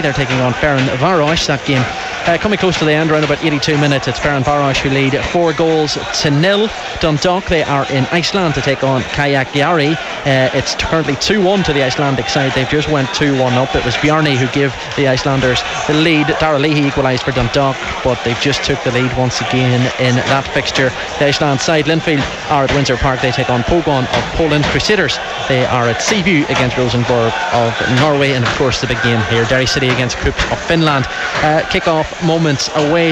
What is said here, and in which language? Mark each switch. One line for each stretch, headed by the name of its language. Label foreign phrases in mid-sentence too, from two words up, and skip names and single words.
English: They're taking on Ferencváros. That game coming close to the end, around about 82 minutes. It's Ferencváros who lead 4-0. Dundalk, they are in Iceland to take on Cagliari. It's currently 2-1 to the Icelandic side. They've just went 2-1 up. It was Bjarni who gave the Icelanders the lead. Dara Leahy equalised for Dundalk, but they've just took the lead once again in that fixture. The Iceland side, Linfield, are at Windsor Park. They take on Pogon of Poland. Crusaders, they are at Seaview against Rosenborg of Norway, and of course the big game here, Derry City against Krups of Finland. Kick-off moments away.